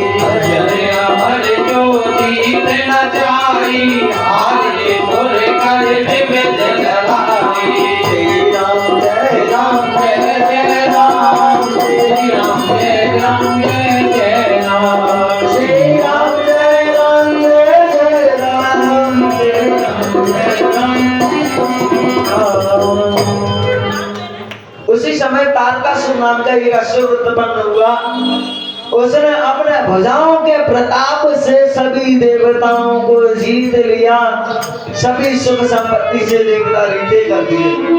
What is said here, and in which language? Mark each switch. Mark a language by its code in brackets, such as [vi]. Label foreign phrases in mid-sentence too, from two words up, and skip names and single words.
[hi] अरे हमारे जो जीत न जाई आरे स्वर्ग में लड़ाई। जय राम जय राम जय जय राम, श्री राम जय राम जय जय राम, श्री राम जय राम जय जय राम जय राम जय राम। उसी समय तारकासुर नाम का एक असुर उत्पन्न हुआ। उसने अपने भुजाओं के प्रताप से सभी देवताओं को जीत लिया, सभी सुख संपत्ति से देवता रीते कर दिए।